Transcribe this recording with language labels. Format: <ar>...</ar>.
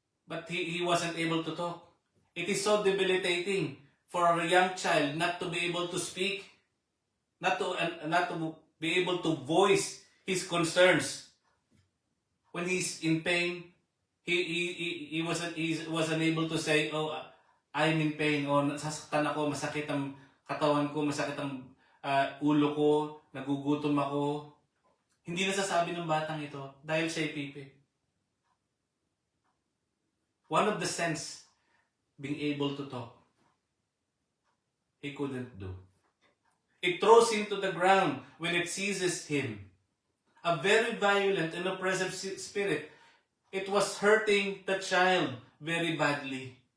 <en>But he wasn't able to talk. It is so debilitating for a young child not to be able to speak, not to be able to voice his concerns. When he's in pain, he wasn't able to say, I'm in pain,</en> <tl>o nasasaktan ako, masakit ang katawan ko, masakit ang ulo ko, nagugutom ako. Hindi nasasabi ng batang ito dahil siya'y pipi.</tl> <en>One of the sense, being able to talk, he couldn't do. It throws him to the ground when it seizes him. A very violent and oppressive spirit. It was hurting the child very badly.</en>